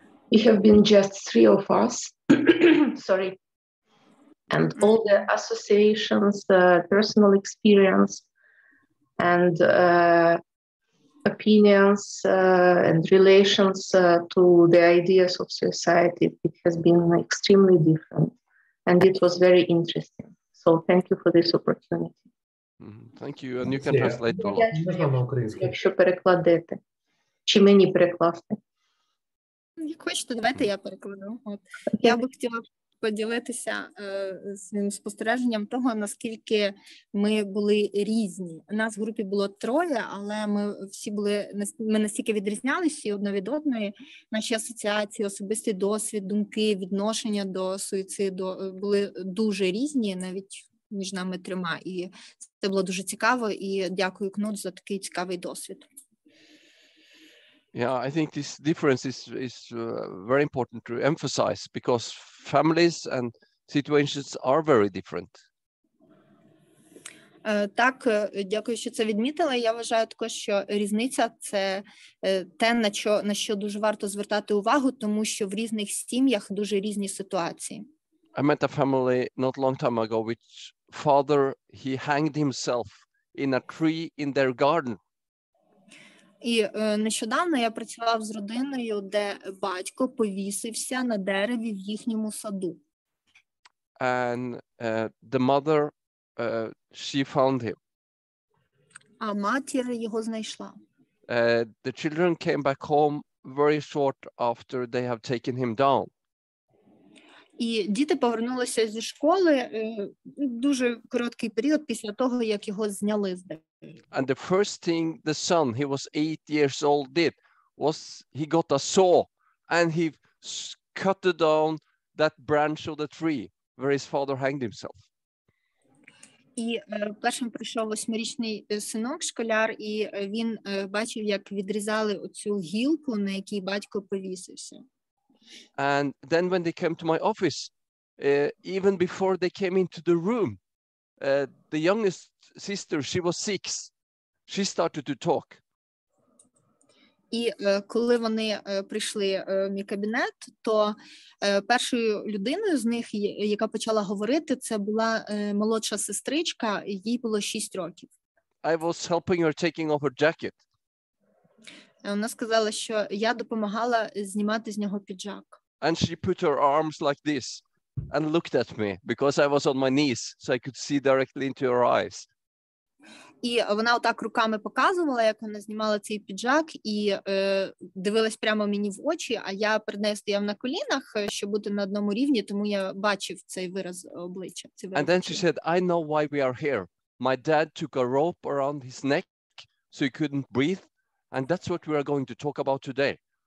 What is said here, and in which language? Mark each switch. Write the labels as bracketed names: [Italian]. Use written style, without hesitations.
[English] We have been just three of us, sorry, and all the associations, personal experience, and opinions and relations to the ideas of suicide, it has been extremely different, and it was very interesting. So thank you for this opportunity. Thank you, and you can translate to [Ukrainian] Якщо перекладете. Чи мені перекласти? Як хочете, давайте я перекладу. Я би хотіла поділитися своїм спостереженням того, наскільки ми були різні. Нас в групі було 3, але ми настільки відрізнялися одна від одної. Наші асоціації, особистий досвід, думки, відношення до суїциду були дуже різні, навіть між нами 3. І це було дуже цікаво, і дякую, Кнут, за такий цікавий досвід. [English] Yeah, I think this difference is very important to emphasize because families and situations are very different. [Ukrainian] Так, дякую, що це відмітила. Я вважаю також, що різниця – це те, на що дуже варто звертати увагу, тому що в різних сім'ях дуже різні ситуації. [English] I met a family not long time ago which father, he hanged himself in a tree in their garden. [Ukrainian] І нещодавно я працював з родиною, де батько повісився на дереві в їхньому саду. [English] And the mother, she found him. [Ukrainian] А матір його знайшла. [English] The children came back home very short after they have taken him down. [Ukrainian] І діти повернулися зі школи дуже короткий період після того, як його зняли з дерева. [English] And the first thing the son, he was 8 years old, did was he got a saw and he cut down that branch of the tree where his father hanged himself. [Ukrainian] І першим прийшов 8-річний синок, школяр, і він бачив, як відрізали оцю гілку, на якій батько повісився. [English] And then when they came to my office, even before they came into the room, the youngest sister, she was 6. She started to talk. [Ukrainian] І коли вони прийшли в мій кабінет, то першою людиною з них, яка почала говорити, це була молодша сестричка, їй було 6 років. [English] I was helping her taking off her jacket. [Ukrainian] Вона сказала, що я допомагала знімати з нього піджак. [English] And she put her arms like this and looked at me because I was on my knees, so I could see directly into her eyes. [Ukrainian] І вона отак руками показувала, як вона знімала цей піджак, і дивилась прямо мені в очі, а я перед нею стояв на колінах, щоб бути на одному рівні, тому я бачив цей вираз обличчя. [English] And then she said, I know why we are here. My dad took a rope around his neck so he couldn't breathe, and that's what we are going to talk about today.